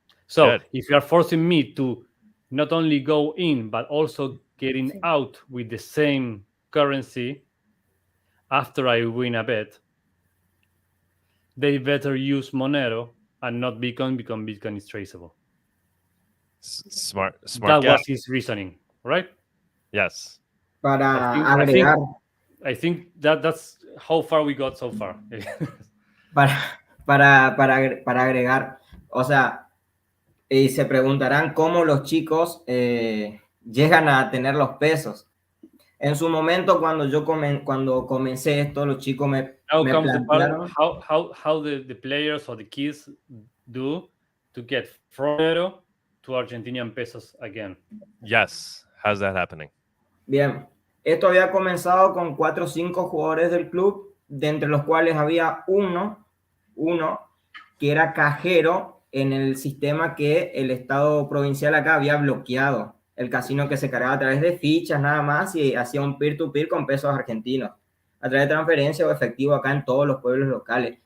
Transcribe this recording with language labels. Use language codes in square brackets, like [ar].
[en] So if you are forcing me to not only go in, but also getting out with the same currency after I win a bet, they better use Monero and not Bitcoin, because Bitcoin is traceable. Smart. That was his reasoning, right? Yes. I think that's how far we got so far. [es] para agregar, o sea, se preguntarán cómo los chicos llegan a tener los pesos. En su momento, cuando comencé esto, los chicos me plantearon [en] how the players or the kids do to get from Monero to Argentinian pesos again. Yes. How's that happening? [es] Bien. Esto había comenzado con 4 o 5 jugadores del club, de entre los cuales había uno que era cajero en el sistema que el Estado provincial acá había bloqueado. El casino que se cargaba a través de fichas nada más y hacía un peer-to-peer con pesos argentinos, a través de transferencia o efectivo acá en todos los pueblos locales.